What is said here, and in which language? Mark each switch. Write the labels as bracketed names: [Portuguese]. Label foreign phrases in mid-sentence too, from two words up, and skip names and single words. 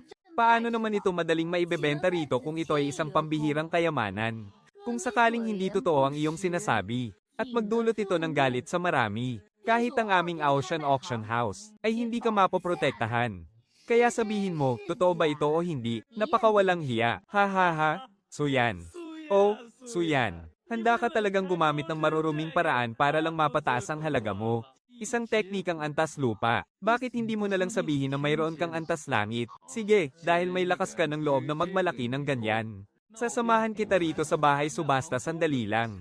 [Filipino] Paano naman ito madaling maibebenta rito kung ito ay isang pambihirang kayamanan? Kung sakaling hindi totoo ang iyong sinasabi, at magdulot ito ng galit sa marami, kahit ang aming Ocean Auction House, ay hindi ka mapoprotektahan. Kaya sabihin mo, totoo ba ito o hindi? Napakawalang hiya. Ha ha ha. Suyan. Oh, Suyan. Handa ka talagang gumamit ng maruruming paraan para lang mapataas ang halaga mo. Isang teknikang antas lupa. Bakit hindi mo nalang sabihin na mayroon kang antas langit? Sige, dahil may lakas ka ng loob na magmalaki ng ganyan. Sasamahan kita rito sa bahay subasta sandali lang.